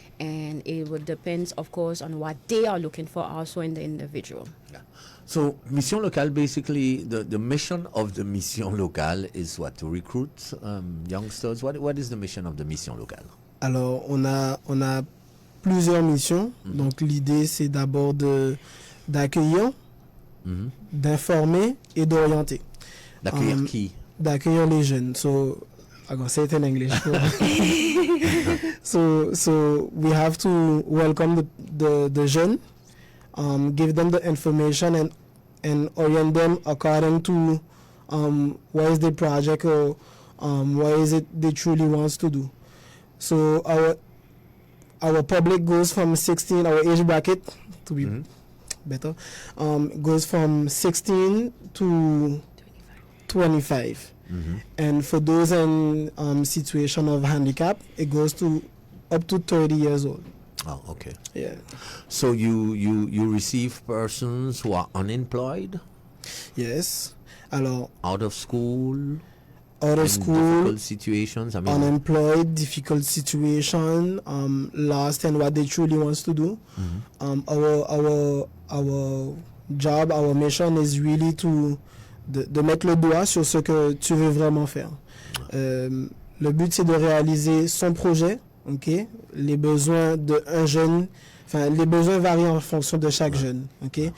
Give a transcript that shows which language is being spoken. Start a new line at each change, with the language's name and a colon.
English: and it would depend, of course, on what they are looking for also in the individual. Yeah. So, Mission Locale, basically, the mission of the Mission Locale is what? To recruit youngsters? What is the mission of the Mission Locale?
French: Alors, on a plusieurs missions. Donc, l'idée, c'est d'abord d'accueillir, d'informer et d'orienter. D'accueillir qui? D'accueillir les jeunes.
English: So, I'm going to say it in English. so we have to welcome the jeunes, give them the information and and orient them according to what is the project or what is it they truly wants to do. So our public goes from 16, our age bracket to be better, goes from 16 to 25. And for those in situation of handicap, it goes to up to 30 years old. Oh, okay. Yeah. So you receive persons who are unemployed, Yes.
French: Alors,
English: out of school, out of in school, difficult situations. I mean, unemployed, difficult situation, lost in what they truly wants to do. Our job, our mission is really
French: de mettre le doigt sur ce que tu veux vraiment faire. Le but, c'est de réaliser son projet, ok? Les besoins d'un jeune, enfin, les besoins varient en fonction de chaque jeune, ok?